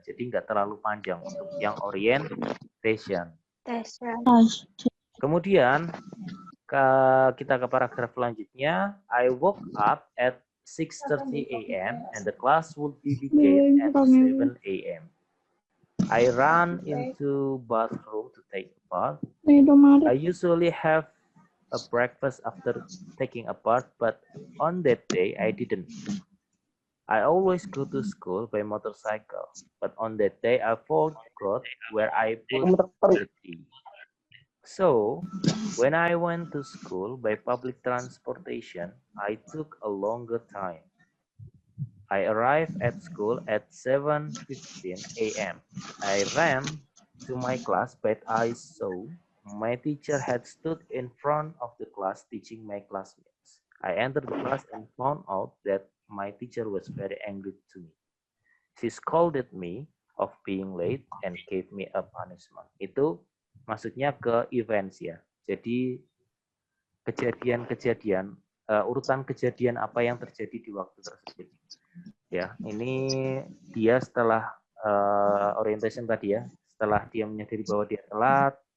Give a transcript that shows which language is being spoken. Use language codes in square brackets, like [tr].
[id] Jadi nggak terlalu panjang untuk yang orientation. Kemudian kita ke paragraf selanjutnya. [en] I woke up at 6:30 a.m. and the class would be begin at 7 a.m. I ran into bathroom to take a bath. I usually have a breakfast after taking a bath, but on that day I didn't. I always go to school by motorcycle, but on that day I forgot where I put the key. So, when I went to school by public transportation, I took a longer time. I arrived at school at 7:15 a.m. I ran to my class, but I saw my teacher had stood in front of the class teaching my classmates. I entered the class and found out that my teacher was very angry to me. She scolded me of being late and gave me a punishment. [id] Itu maksudnya ke events ya. Jadi kejadian-kejadian, urutan kejadian apa yang terjadi di waktu tersebut. Ya, ini dia setelah orientation tadi ya, setelah dia menyadari bahwa dia telat,